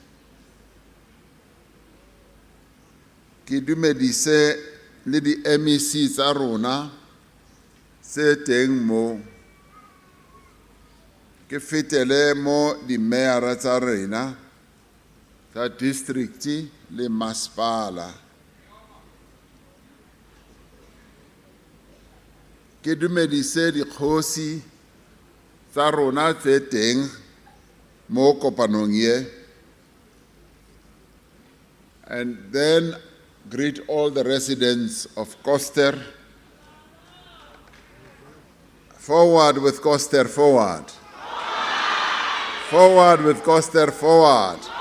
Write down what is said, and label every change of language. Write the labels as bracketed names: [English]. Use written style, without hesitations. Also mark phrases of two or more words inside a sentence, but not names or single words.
[Tswana] Ke dumedise le di MEC tsa rona tse teng mo, ke fetele mo di mayor tsa rena tsa district le masepala. Ke dumedise dikgosi tsa rona tse teng mo kopanong ye, [English] and then greet all the residents of Koster. Forward with Koster, forward. Forward with Koster, forward.